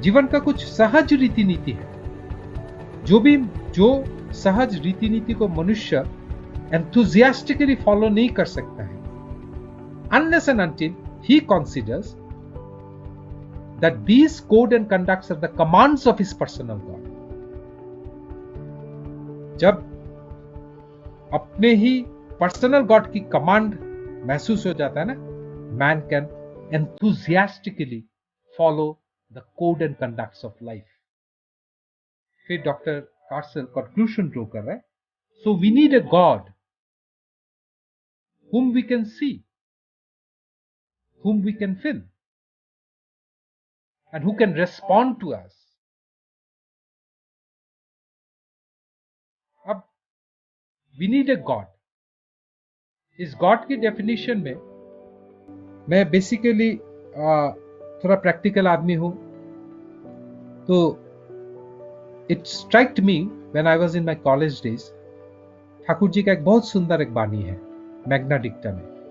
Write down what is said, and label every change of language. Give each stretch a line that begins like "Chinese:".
Hindi: जीवन का कुछ सहज रीति नीति है, जो सहज रीति नीति को मनुष्य एंथुजियास्टिकली फॉलो नहीं कर सकता है,
English: unless and until he considers that these code and conducts are the commands of his personal God.
Hindi: जब अपने ही पर्सनल गॉड की कमांड महसूस हो जाता है ना,
English: Man can enthusiastically follow the code and conducts of life.
Hindi: फिर डॉक्टर कार्सल कंक्लूजन ड्रॉ कर रहा है.
English: So we need a God whom we can see, whom we can feel, and who can respond to us. अब we need a God.
Hindi: इस God की definition में मैं basically थोड़ा प्रैक्टिकल आदमी हूं, तो
English: It striked me when I was in my college days.
Hindi: Thakur ji का एक बहुत सुंदर एक बानी है मैग्ना डिक्टा में.